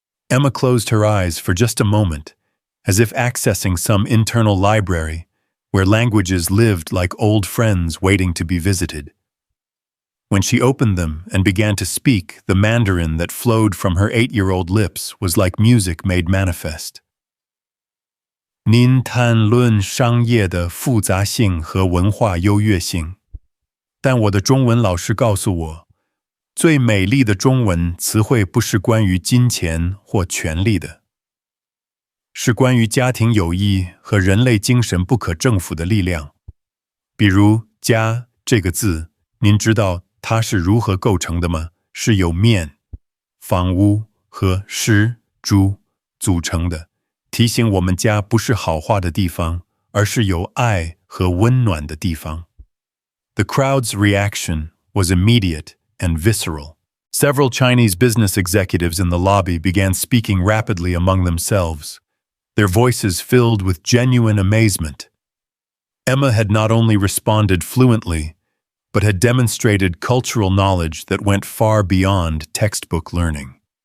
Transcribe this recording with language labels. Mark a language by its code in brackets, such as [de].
[en] Emma closed her eyes for just a moment, as if accessing some internal library where languages lived like old friends waiting to be visited. When she opened them and began to speak, the Mandarin that flowed from her 8-year-old lips was like music made manifest. [zh] 您谈论商业的复杂性和文化优越性，但我的中文老师告诉我，最美丽的中文词汇不是关于金钱或权力的，是关于家庭友谊和人类精神不可征服的力量。比如“家”这个字，您知道它是如何构成的吗？是由面、房屋和石、猪组成的，提醒我们家不是好话的地方，而是有爱和温暖的地方。 [en] The crowd's reaction was immediate and visceral. Several Chinese business executives in the lobby began speaking rapidly among themselves, their voices filled with genuine amazement. Emma had not only responded fluently, but had demonstrated cultural knowledge that went far beyond textbook learning.